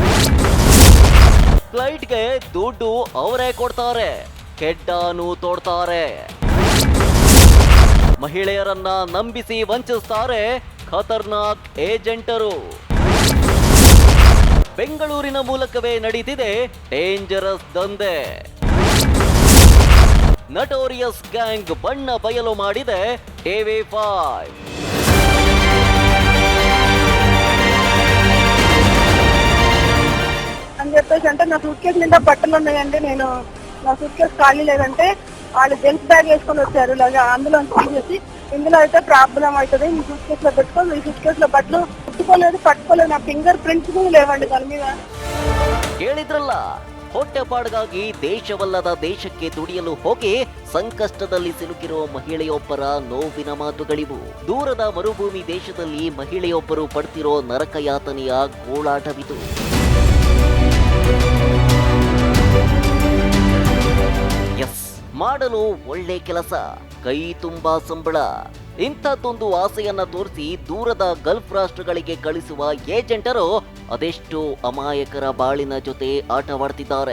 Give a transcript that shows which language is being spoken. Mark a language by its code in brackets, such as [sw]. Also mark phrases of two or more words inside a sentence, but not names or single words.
[kn] ಫ್ಲೈಟ್ಗೆ ದುಡ್ಡು ಅವರೇ ಕೊಡ್ತಾರೆ, ಕೆಡ್ಡಾನು ತೋಡ್ತಾರೆ, ಮಹಿಳೆಯರನ್ನ ನಂಬಿಸಿ ವಂಚಿಸ್ತಾರೆ ಖತರ್ನಾಕ್ ಏಜೆಂಟರು. ಬೆಂಗಳೂರಿನ ಮೂಲಕವೇ ನಡೀತಿದೆ ಡೇಂಜರಸ್ ದಂಧೆ. [en] notorious gang [kn] ಬಣ್ಣ ಬಯಲು ಮಾಡಿದೆ TV5. [te] అని చెప్పేసి అంటే నా సూట్ కేసు నిండా బట్టలు ఉన్నాయండి. నేను నా సూట్ కేసు ఖాళీ లేదంటే వాళ్ళు [en] gents bag [te] వేసుకొని వచ్చారు. ఇలాగా అందులో తీసేసి ఇందులో అయితే ప్రాబ్లం అవుతుంది, మీ సూట్ కేసులో పెట్టుకో, మీ సూట్ కేసులో బట్టలు పుట్టుకోలేదు, పట్టుకోలేదు, నా [en] finger prints [te] కూడా లేవండి దాని మీద. [kn] ಕೇಳಿದ್ರಲ್ಲ, ಹೊಟ್ಟೆಪಾಡಿಗಾಗಿ ದೇಶವಲ್ಲದ ದೇಶಕ್ಕೆ ದುಡಿಯಲು ಹೋಗಿ ಸಂಕಷ್ಟದಲ್ಲಿ ಸಿಲುಕಿರೋ ಮಹಿಳೆಯೊಬ್ಬರ ನೋವಿನ ಮಾತುಗಳಿವು. ದೂರದ ಮರುಭೂಮಿ ದೇಶದಲ್ಲಿ ಮಹಿಳೆಯೊಬ್ಬರು ಪಡ್ತಿರೋ ನರಕ ಯಾತನೆಯ ಗೋಳಾಟವಿದು. ಎಸ್, ಮಾಡಲು ಒಳ್ಳೆ ಕೆಲಸ, ಕೈ ತುಂಬಾ ಸಂಬಳ, ಇಂಥದ್ದೊಂದು ಆಸೆಯನ್ನ ತೋರಿಸಿ ದೂರದ ಗಲ್ಫ್ ರಾಷ್ಟ್ರಗಳಿಗೆ ಕಳಿಸುವ ಏಜೆಂಟರು ಅದೆಷ್ಟು ಅಮಾಯಕರ ಬಾಳಿನ ಜೊತೆ ಆಟವಾಡ್ತಿದ್ದಾರೆ.